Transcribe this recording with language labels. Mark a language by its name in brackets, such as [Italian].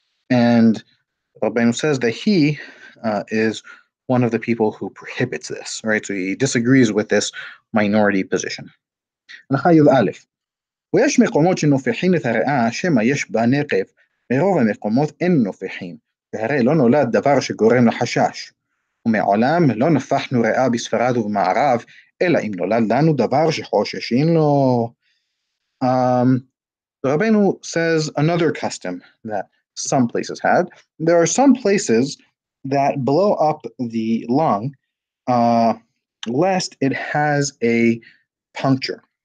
[English] And Rabbeinu says that he is one of the people who prohibits this, right? So he disagrees with this minority position. [Hebrew] ויש מקומות שנופחים את הריאה שמא יש בה נקב, ברוב המקומות אין נופחים, והרי לא נולד דבר שגורם לחשש. ומעולם לא נפחנו ריאה בספרד ובמערב, אלא אם נולד לנו דבר שחוששים לו. [English] Rabbeinu says another custom that some places had. There are some places that blow up the lung lest it has a puncture.